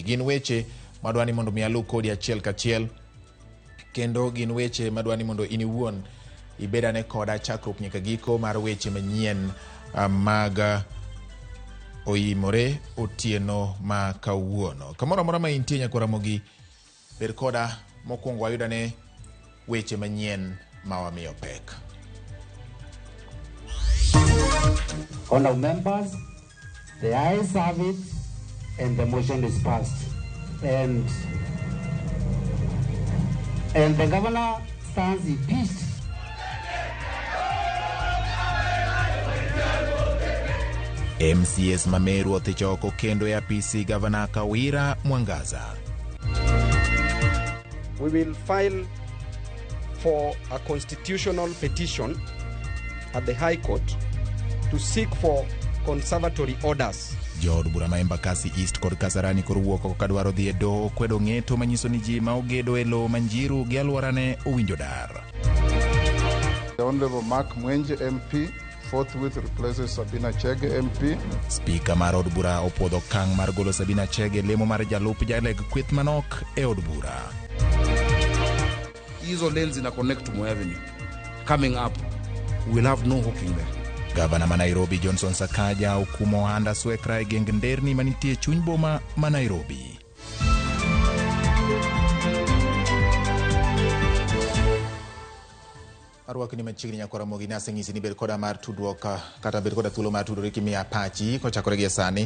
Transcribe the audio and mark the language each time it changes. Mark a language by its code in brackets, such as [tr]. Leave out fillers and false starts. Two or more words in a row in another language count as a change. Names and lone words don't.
[luo] Gin weche madwani mondo mi alu kodi achiel kachiel kendo gin weche madwani mondo ini wuon ibedane koda chakruok nyaka giko mar weche manyien mag Oimore otieno ma kawuono. Kamoro amora ma intie nyakwara mogi ber koda mokwongo wayudane weche manyien ma wamiyo pek. [en] Honorable members, the ayes have it and the motion is passed. And the governor stands impeached. [luo] MCAs ma Meru othichoko kendo e apisi gavana Kawira Mwangaza. [en] We will file for a constitutional petition at the High Court to seek for conservatory orders. [luo] Jood bura ma Embakasi East kod Kasarani koro wuok kadwaro dhi e doho kwedo ng'eto manyiso ni ji ma ogedo e lo Manjiru gi alworane owinjo dar. [en] The Honorable Mark Mwenje MP forthwith replaces Sabina Chege MP. [luo] Speaker mar od bura opwodho kang' mar golo Sabina Chege lemo mar jalup jaleg kweth manok e od bura. [sw] Hizo lanes ina [en] connect to [sw] Moi Avenue. [en] Coming up, we'll have no hooking there. [luo] Gavana ma Nairobi Johnson Sakaja okumo Joanda Swekra e geng nderni manitie chuny boma ma Nairobi. Arwak ni machiegni nyakwara mogi nase ng'isi ni bed koda mar tudruok kata bed koda thuolo mar tudruok kimiya pachi kochakore gi sani.